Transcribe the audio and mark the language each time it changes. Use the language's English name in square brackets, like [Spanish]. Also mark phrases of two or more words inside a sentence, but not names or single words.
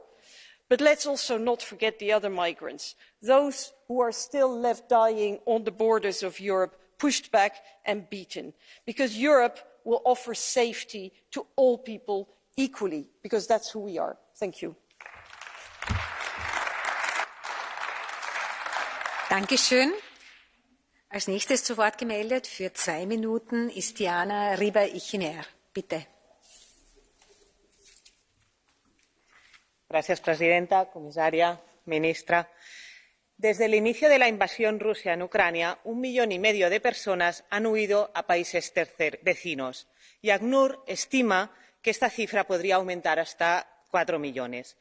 [English] But let's also not forget the other migrants, those who are still left dying on the borders of Europe, pushed back and beaten. Because Europe will offer safety to all people equally, because that's who we are. Thank you. [German] Dankeschön. Als nächstes zu Wort gemeldet für 2 Minuten ist Diana Riba-Ichiner. Bitte. [Spanish] Gracias, presidenta, comisaria, ministra. Desde el inicio de la invasión rusa en Ucrania, 1,5 millones de personas han huido a países vecinos y ACNUR estima que esta cifra podría aumentar hasta 4 millones.